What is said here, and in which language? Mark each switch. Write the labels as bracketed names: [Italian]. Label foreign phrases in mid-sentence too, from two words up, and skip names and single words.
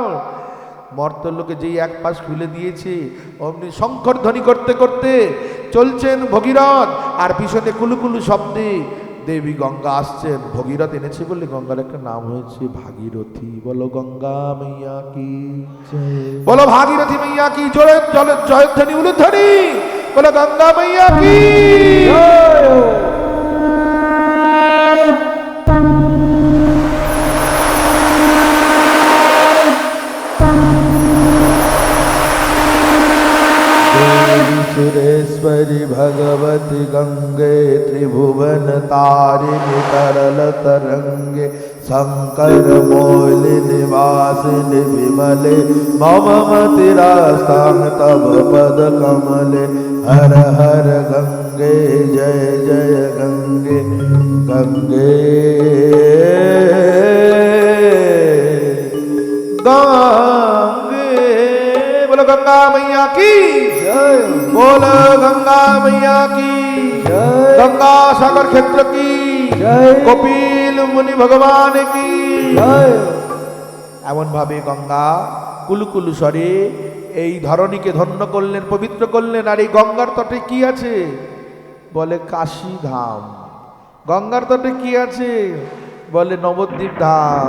[Bangla] মর্তলোকে যেই এক পাশ খুলে দিয়েছে, অমনি শঙ্কর ধ্বনি করতে করতে চলছেন ভগীরথ, আর পিছনে কুলুকুলু শব্দে দেবী গঙ্গা আসছেন, ভগীরথ এনেছে বলে গঙ্গার একটা নাম হয়েছে ভাগীরথী। [Hindi] बोलो गंगा मैया की, बोलो भागीरथी मैया की, [Bangla] জোরে জলের জয়ধ্বনি উলুধ্বনি, [Hindi] बोलो गंगा मैया की। [Sanskrit] सुरेश्वरी भगवती गंगे त्रिभुवन तारिणी तरल तरंगे शंकर मौलि निवासिनि विमले मम मतिरास्तां तव पद कमले। हर हर गंगे जय जय गंगे गंगे गंगे। [Hindi] बोलो गंगा मैया की जय, बोलो गंगा मैया की जय, गंगा सागर क्षेत्र की जय, कपिल मुनि भगवान की जय। [Bangla] এমন ভাবে গঙ্গা কুলুকুলু স্বরে এই ধরণীকে ধন্য করলেন, পবিত্র করলেন। আর এই গঙ্গার তটে কি আছে? বলে কাশী ধাম। গঙ্গার তটে কি আছে? বলে নবদ্বীপ ধাম।